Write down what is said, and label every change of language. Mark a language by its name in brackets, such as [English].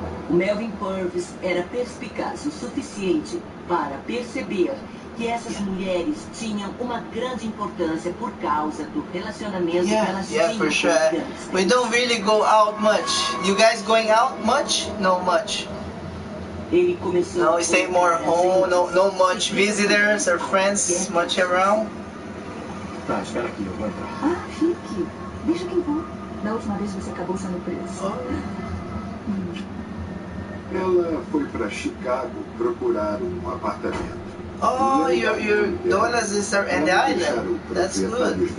[Portuguese] Melvin Purvis era perspicaz o suficiente para perceber que essas mulheres tinham uma grande importância por causa do relacionamento que elas tinham. [English] Yeah, for sure. We don't really go out much. You guys going out much? No much. [Portuguese] Ele começou. [English] No, we stay more home. No much visitors or friends much around. [Portuguese] Tá, espera aqui, eu vou entrar. Ah, fique. Deixa que eu vou. Da última vez você acabou sendo preso. Ela foi para Chicago procurar apartamento. [English] Oh, your daughters is in the island. That's good.